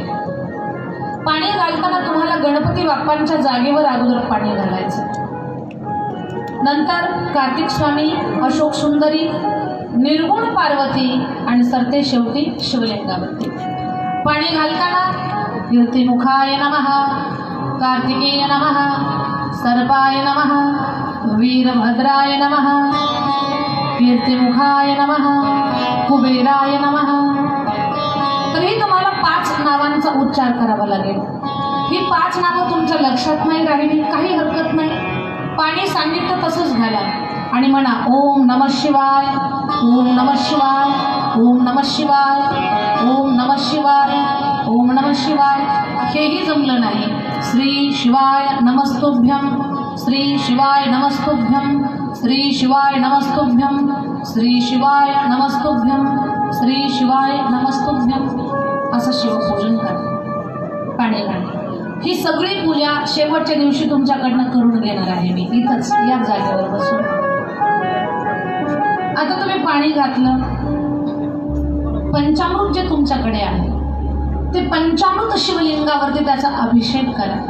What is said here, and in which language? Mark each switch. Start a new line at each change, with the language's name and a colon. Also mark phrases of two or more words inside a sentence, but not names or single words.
Marathi: पाणी घालताना तुम्हाला गणपती बाप्पांच्या जागेवर अगोदर पाणी घालायचं, नंतर कार्तिक स्वामी, अशोक सुंदरी, निर्गुण पार्वती आणि सरते शेवटी शिवलिंगावरती. पाणी घालताना
Sanskrit: कीर्तिमुखाय नमः, कार्तिकेय नमः, सर्पाय नमः, वीरभद्राय नमः, कीर्तिमुखाय नमः, कुबेराय नमः.
Marathi: तरी तुम्हाला 5 नावांचा उच्चार करावा लागेल. ही 5 नावं तुमच्या लक्षात नाही राहिली काही हरकत नाही, पाणी सांगितलं तसंच घाला आणि म्हणा
Sanskrit: ओम नमः शिवाय, ओम नमः शिवाय, ओम नमः शिवाय, ओम नमः शिवाय, ओम नमः शिवाय.
Marathi: हेही जमलं नाही,
Sanskrit: श्री शिवाय नमस्तुभ्यं, श्री शिवाय नमस्तुभ्यं, श्री शिवाय नमस्तुभ्यं, श्री शिवाय नमस्तुभ्यं, श्री शिवाय नमस्तुभ्यं
Marathi: असं शिवपूजन करा पाणी घालून. ही सगळी पूजा शेवटच्या दिवशी तुमच्याकडनं करून घेणार आहे मी इथंच या जागेवर बसून. आता तुम्ही पाणी घातलं, पंचामृत जे तुमच्याकडे आहे ते पंचामृत शिवलिंगावरती त्याचा अभिषेक करा.